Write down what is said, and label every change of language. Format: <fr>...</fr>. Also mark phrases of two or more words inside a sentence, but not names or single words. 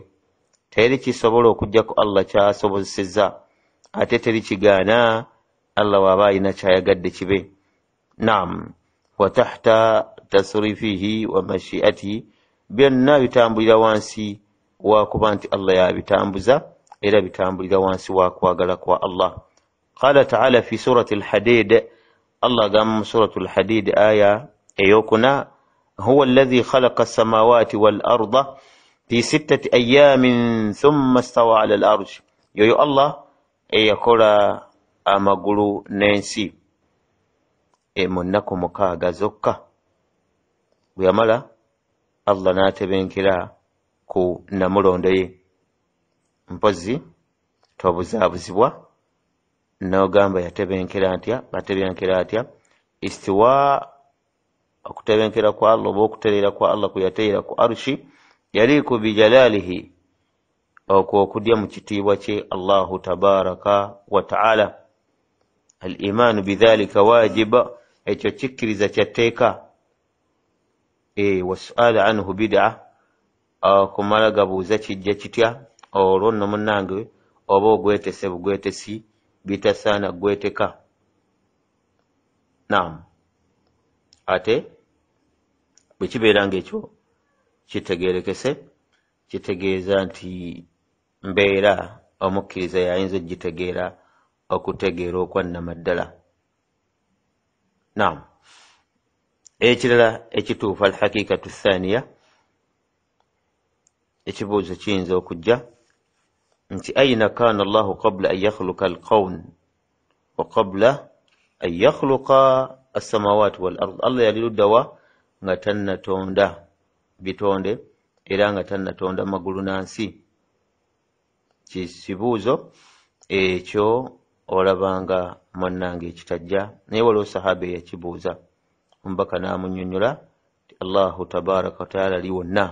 <lg>Teri kisobola okujjako Allah kyasobozesezza, ate teri kigaana Allah waba alina kyayagadde kibe. Naam,</lg> <ar>وتحت تصريفه ومشيئته,</ar> <lg>byonna bitambulira wansi wa kuba nti Allah yabitambuza, era bitambulira wansi wa kwagala kwa Allah.</lg> <ar>قال تعالى في سورة الحديد,</ar> <lg>Allah gamba mu surati al-Hadid aya eyokuna,</lg> <ar>هو الذي خلق السماوات والأرض في ستة أيام ثم استوى على العرش.</ar> <lg>Yoyo Allah eyakola amagulu n'ensi mu nnaku 6 zokka. Bwe yamala Allah n'atebenkera ku namulondo ye. Mpozi tobuzaabuzibwa n'ogamba yatebenkera atya, batebenkera atya. Istiwa, okutebenkera kwa Allah oba okutereera kwa Allah kuyateera ku arshi, yaliku bijalalihi, okwo okudya mu kitiibwa kye</lg> <ar>الله تبارك وتعالى. الإيمان بذلك واجب,</ar> <lg>ekyo kikkiriza kyatteeka.</lg> <ar>والسؤال عنه بدعة,</ar> <lg>kumala gabuuza kijja kitya, olwo nno munnange oba ogwetese bugwetesi, bitasaana gweteka. Naam, ate bwe kibeera ng'ekyo kitegeerekese, kitegeeza nti mbeera omukkiriza yayinza okugitegeera, okutegeera okwannamaddala.</lg> <ar>Naam,</ar> <lg>ekirala ekituufu,</lg> <ar>الحقيقة الثانية,</ar> <lg>ekibuuzo kiyinza okujja nti</lg> <ar>أين كان الله قبل أن يخلق الكون وقبل أن يخلق السماوات والأرض.</ar> <lg>Allah yali luddawa nga tannatonda bitonde era nga tannatonda magulu n'ansi. Kibuuzo ekyo olabanga mannange ekitajja, naye waliwo sahaba eyakibuuza, omubaka n'amunnyonnyola ti</lg> <ar>الله تبارك وتعالى</ar> <lg>ali wonna.</lg>